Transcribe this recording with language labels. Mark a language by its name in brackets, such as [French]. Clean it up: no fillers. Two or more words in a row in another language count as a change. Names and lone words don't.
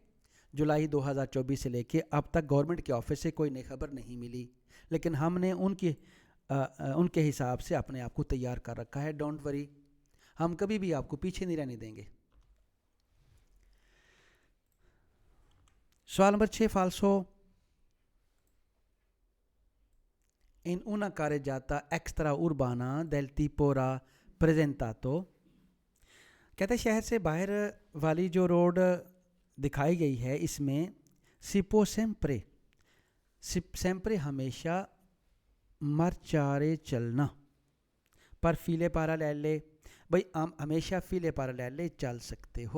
[Hindi] जुलाई 2024 से लेके अब तक गवर्नमेंट के ऑफिस से कोई नई खबर नहीं मिली, लेकिन हमने उनके हिसाब से अपने आप को तैयार कर रखा है, [English] don't worry, [Hindi] हम कभी भी आपको पीछे नहीं रहने देंगे। सवाल नंबर 6 फाल्सो। [Italian] in una carreggiata extra urbana del tipo rappresentato, [Hindi] कहते हैं शहर से बाहर वाली जो रोड दिखाई गई है इसमें [Italian] si può sempre, sempre [Hindi] हमेशा मरचारे चलना, [Italian] per file parallele, [Hindi] भाई हम हमेशा [Italian] file parallele [Hindi] चल सकते हो।